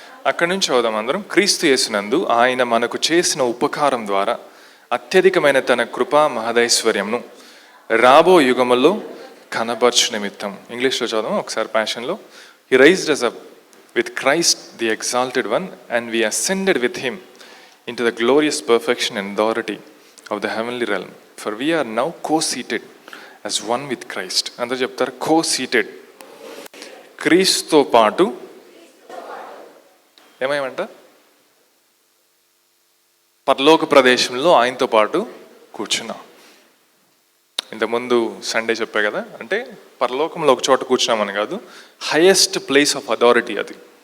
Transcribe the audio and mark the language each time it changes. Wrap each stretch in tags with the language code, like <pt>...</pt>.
<te>అక్కడి నుంచి చదువుదాం అందరం. క్రీస్తు యేసునందు ఆయన మనకు చేసిన ఉపకారం ద్వారా అత్యధికమైన తన కృపా మహదైశ్వర్యంను రాబో యుగములో కనబర్చు నిమిత్తం. ఇంగ్లీష్లో చదుదాం ఒకసారి ప్యాషన్లో.</te> <en>He raised us up with Christ the exalted one, and we ascended with him into the glorious perfection and authority of the heavenly realm. For we are now co-seated as one with Christ.</en> <te>అందరూ చెప్తారు co-seated. క్రీస్తుతో పాటు ఏమేమంట? పరలోక ప్రదేశంలో ఆయనతో పాటు కూర్చున్నాం. ఇంతకుముందు సండే చెప్పా కదా, అంటే పరలోకంలో ఒక చోట కూర్చున్నామని కాదు,</te> <en>highest place of authority</en> <te>అది.</te>